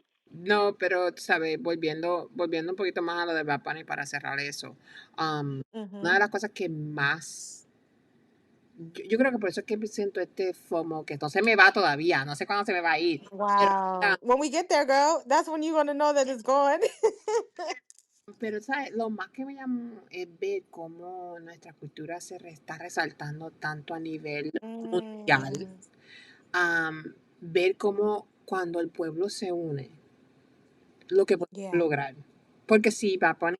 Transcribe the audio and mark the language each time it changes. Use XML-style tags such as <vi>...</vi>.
<es>No, pero, ¿sabes? Volviendo un poquito más a lo de Bad Bunny para cerrar eso. Una Mhm. de las cosas que más... Yo creo que por eso es que siento este FOMO, que no se me va todavía, no sé cuándo se me va a ir. Pero, Wow.</es> <en>When we get there, girl, that's when you're gonna know that it's gone.</en> <es>pero, ¿sabes? Lo más que me llamó es ver cómo nuestra cultura está resaltando tanto a nivel mundial. Mm, Ver cómo cuando el pueblo se une, lo que puede yeah, lograr. Porque sí, Papá</es>